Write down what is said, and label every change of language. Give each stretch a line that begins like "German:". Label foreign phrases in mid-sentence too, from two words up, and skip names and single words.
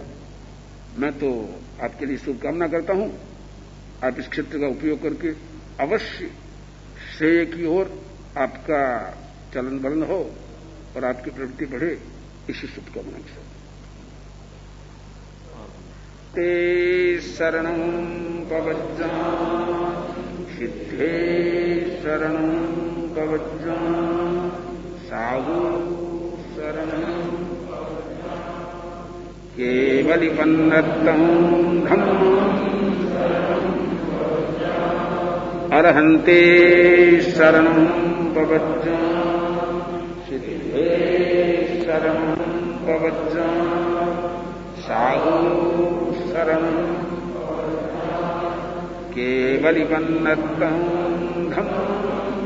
Hindi: मैं तो आपके लिए शुभकामना करता हूं, आप इस क्षेत्र का उपयोग करके अवश्य श्रेय की ओर आपका चलन बलन हो और आपकी प्रवृत्ति बढ़े, इसी शुभकामना के साथ।
Prakrit languages: ते शरणं पवज्जामि सिद्धे शरणं पवज्जामि साधु शरणं केवलिपन्नतं धम्मं अरहन्ते शरणं पवज्जामि सिद्धे शरणं पवज्जामि साधु शरणं केवलिपन्नतं धम्मं